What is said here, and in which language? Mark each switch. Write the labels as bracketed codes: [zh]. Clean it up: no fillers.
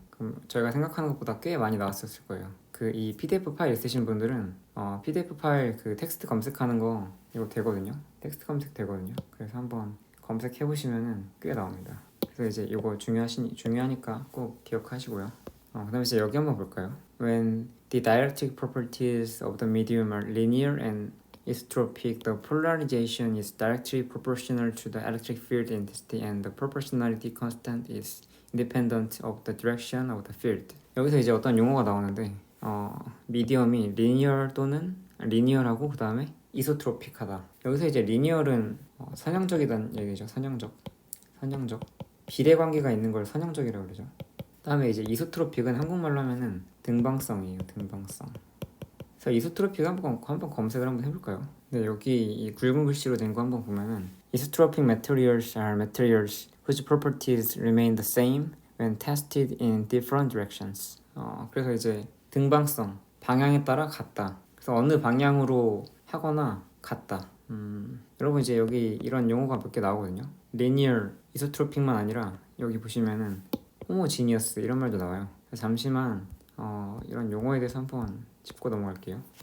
[ko] 그럼 저희가 생각하는 것보다 꽤 많이 나왔었을 거예요. 그 이 PDF 파일 있으신 분들은 PDF 파일 그 텍스트 검색하는 거 이거 되거든요. 텍스트 검색 되거든요. 그래서 한번 검색해 보시면은 꽤 나옵니다. 그래서 이제 이거 중요하니까 꼭 기억하시고요. 그다음에 이제 여기 한번 볼까요? [en] When the dielectric properties of the medium are linear and isotropic, the polarization is directly proportional to the electric field intensity, and the proportionality constant is independent of the direction of the field. [ko] 여기서 이제 어떤 용어가 나오는데, 미디엄이 리니어 또는 리니어하고 그 다음에 이소트로픽하다. 여기서 이제 리니어는 선형적이란 얘기죠. 선형적. 비례 관계가 있는 걸 선형적이라고 그러죠. 그다음에 이제 이소트로픽은 한국말로 하면은 등방성이에요. 등방성. 그래서 이소트로픽 한번 검색을 한번 해볼까요? 네, 여기 이 굵은 글씨로 된 거 한번 보면은 [en] isotropic materials are materials whose properties remain the same when tested in different directions. [ko] 그래서 이제 등방성, 방향에 따라 같다. 그래서 어느 방향으로 하거나 같다. 여러분 이제 여기 이런 용어가 몇 개 나오거든요. linear, isotro픽만 아니라 여기 보시면은 homogeneous 이런 말도 나와요. 잠시만 이런 용어에 대해서 한번 짚고 넘어갈게요.